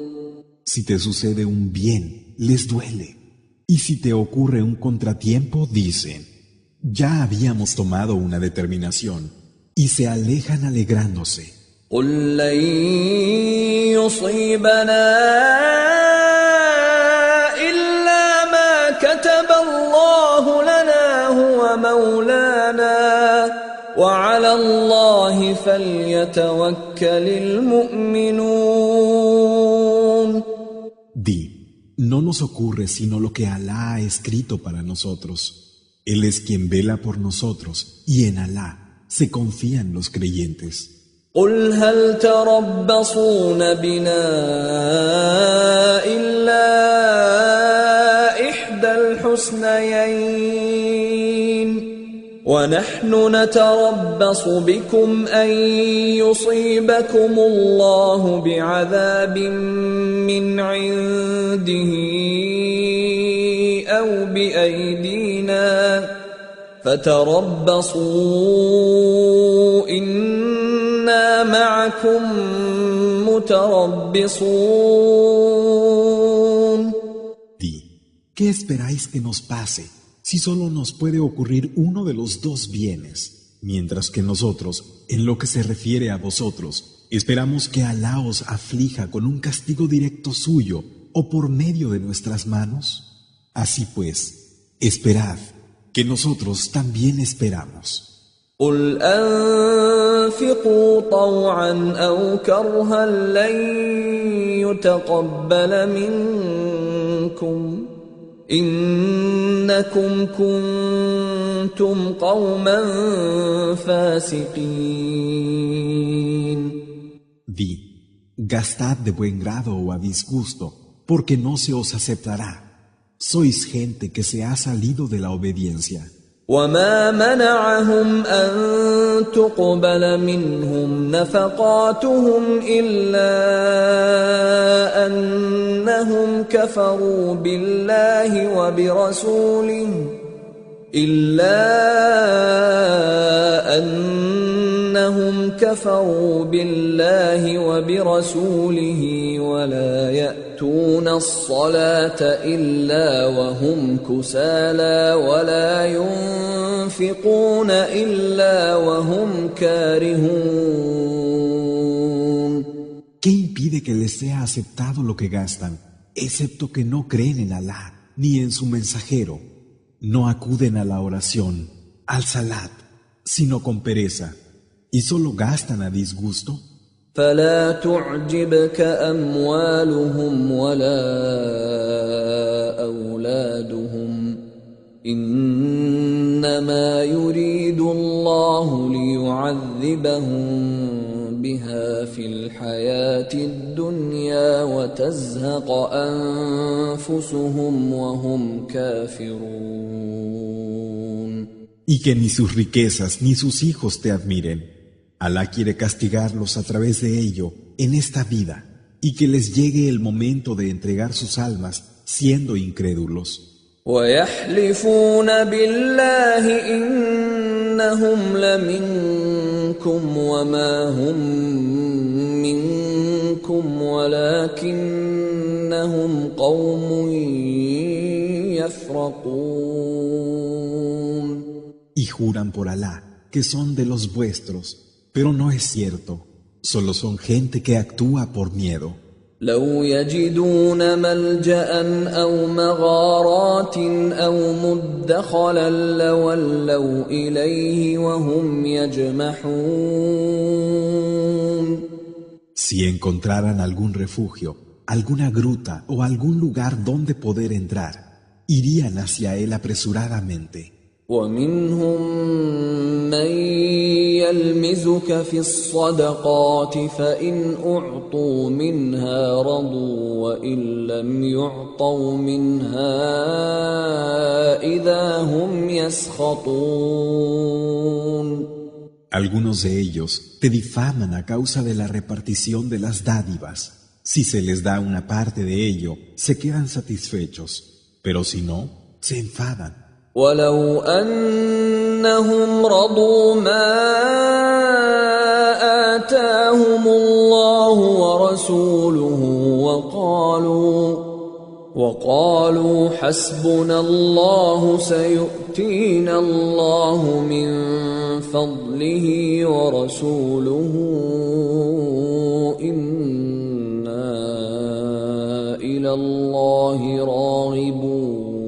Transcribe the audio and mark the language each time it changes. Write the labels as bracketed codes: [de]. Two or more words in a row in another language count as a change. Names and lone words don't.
[es] Si te sucede un bien, les duele. Y si te ocurre un contratiempo, dicen: ya habíamos tomado una determinación, y se alejan alegrándose. [ar] قل لن يصيبنا إلا ما كتب الله لنا هو مولانا وعلى الله فليتوكل المؤمنون. [es] Di: no nos ocurre sino lo que Alá ha escrito para nosotros. Él es quien vela por nosotros, y en Alá se confían los creyentes. [ar] قل هل تربصون بنا إلا إحدى الحسنيين ونحن نتربص بكم أن يصيبكم الله بعذاب من عنده أو بأيدينا فتربصوا إنا معكم متربصون. [es] Di: ¿qué esperáis que nos pase si solo nos puede ocurrir uno de los dos bienes? Mientras que nosotros, en lo que se refiere a vosotros, esperamos que Alá os aflija con un castigo directo suyo o por medio de nuestras manos. Así pues, esperad, que nosotros también esperamos. [ar] قل أنفقوا طوعا أو كرها لن يتقبل منكم إنكم كنتم قوما فاسقين. [es] Di: gastad de buen grado o a disgusto, porque no se os aceptará. Sois gente que se ha salido de la obediencia. [ar] وما منعهم أن تقبل منهم نفقاتهم إلا أنهم كفروا بالله وبرسوله إنهم كفروا بالله وبرسوله ولا يأتون الصلاة إلا وهم كسالى ولا ينفقون إلا وهم كارهون. [es] ¿Qué impide que les sea aceptado lo que gastan, excepto que no creen en Alá ni en su mensajero? No acuden a la oración, al salat, sino con pereza, y solo gastan a disgusto. [ar] فلا تعجبك أموالهم ولا أولادهم إنما يريد الله ليعذبهم بها في الحياة الدنيا وتزهق أنفسهم وهم كافرون. [es] Y que ni sus riquezas ni sus hijos te admiren. Alá quiere castigarlos a través de ello en esta vida y que les llegue el momento de entregar sus almas siendo incrédulos. [ar] ويحلفون بالله إنهم لمنكم وما هم منكم ولكنهم قوم يفرقون. [es] Y juran por Alá que son de los vuestros, pero no es cierto, solo son gente que actúa por miedo. [ar] لو يجدون ملجأ أو مغارات أو مدخلا لولوا إليه وهم يجمحون. [es] Si encontraran algún refugio, alguna gruta o algún lugar donde poder entrar, irían hacia él apresuradamente. [ar] ومنهم من يلمزك في الصدقات فإن أعطوا منها رضوا وإن لم يعطوا منها إذا هم يسخطون. [es] Algunos de ellos te difaman a causa de la repartición de las dádivas. Si se les da una parte de ello, se quedan satisfechos, pero si no, se enfadan. [ar] ولو أنهم رضوا ما آتاهم الله ورسوله وقالوا حسبنا الله سيؤتينا الله من فضله ورسوله إنا إلى الله راغبون.